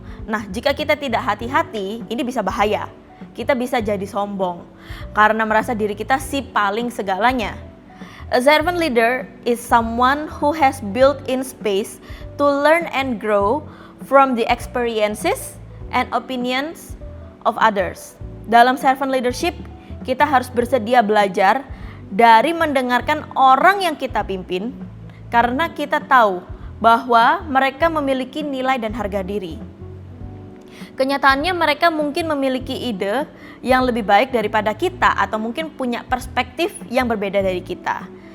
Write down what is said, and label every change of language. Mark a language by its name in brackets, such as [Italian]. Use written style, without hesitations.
[Indonesian] Nah, jika kita tidak hati-hati, ini bisa bahaya. Kita bisa jadi sombong karena merasa diri kita si paling segalanya. [English] A servant leader is someone who has built-in space to learn and grow from the experiences and opinions of others. [Indonesian] Dalam servant leadership, kita harus bersedia belajar dari mendengarkan orang yang kita pimpin, karena kita tahu bahwa mereka memiliki nilai dan harga diri. Kenyataannya mereka mungkin memiliki ide yang lebih baik daripada kita, atau mungkin punya perspektif yang berbeda dari kita.